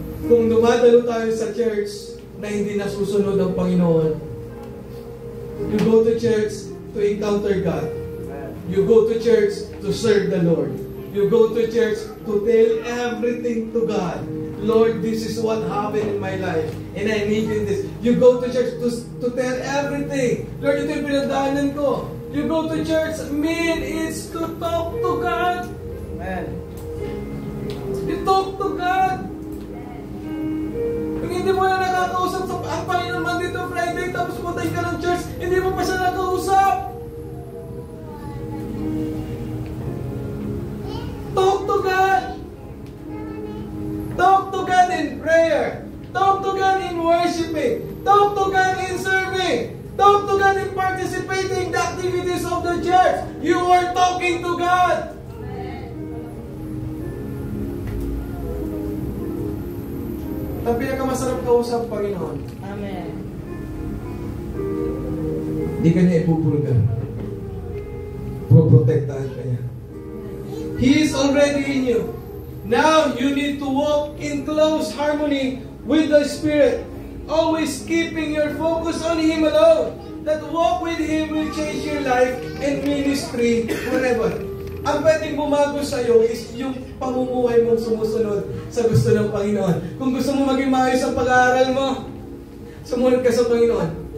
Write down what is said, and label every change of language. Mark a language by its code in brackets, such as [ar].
[tl] Kung dumadalo tayo sa church na hindi nasusunod ang Panginoon. [en] You go to church to encounter God. You go to church to serve the Lord. You go to church to tell everything to God. Lord, this is what happened in my life. And I need you in this. You go to church to tell everything. [tl] Lord, ito yung pinagdaanan ko. [en] You go to church, it's to talk to God. Amen. You talk to God. Kung hindi mo na nakakausap sa ang Panginoon Monday to Friday, tapos pumunta ka ng church, hindi mo pa siya nakakausap. Talk to God. Talk to God in prayer. Talk to God in worshiping. Talk to God in serving. Talk to God in participating in the activities of the church. You are talking to God. [tl] Ang pinakamasarap kausap, Panginoon. Amen. Hindi ka niya ipupulgan. Proprotektahan ka niya. [en] He is already in you. Now you need to walk in close harmony with the Spirit, always keeping your focus on Him alone. That walk with Him will change your life and ministry forever. [tl] Ang pwedeng bumago sa iyo is yung pamumuhay mong sumusunod sa gusto ng Panginoon. Kung gusto mo maging maayos ang pag-aaral mo, sumunod ka sa Panginoon.